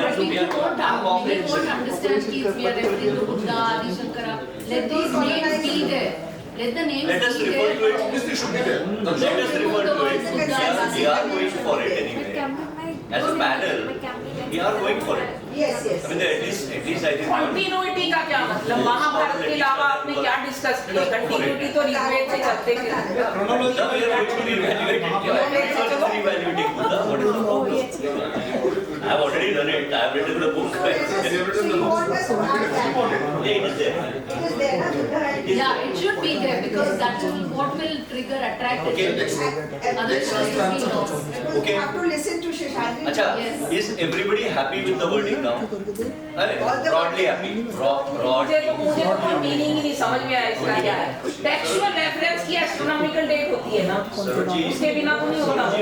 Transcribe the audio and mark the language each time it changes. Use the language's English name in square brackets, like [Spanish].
[English] But people won't understand if we are referring to Buddha, Adi Shankara. Let these names be there. Let the names Let us be refer there. to it. Obviously should be there. Let us refer to it. We are going for it anyway. As a panel, we are going for it. Yes, yes. I mean, at least I think. [Hindi] Continuity का क्या मतलब? महाभारत के अलावा आपने क्या discuss किया? Continuity तो ऋग्वेद से चलते थे। [English] Now we are going to reevaluate it. First is reevaluating Buddha. What is the problem? I have already done it. I have written the book. So you want us to add that? Yeah, it is there. It is there, na? Buddha had- Yeah, it should be there because that will what will trigger attract Okay. Otherwise, it will be lost. Okay. You have to listen to Sheshadri. Acha, Yes. is everybody happy with the wording now? Broadly happy. [Hindi] मुझे तो कोई meaning ही नहीं समझ में आया इसका क्या है। टेक्सचुअल रेफरेंस की एस्ट्रोनॉमिकल डेट होती है ना, उसके बिना तो नहीं होता।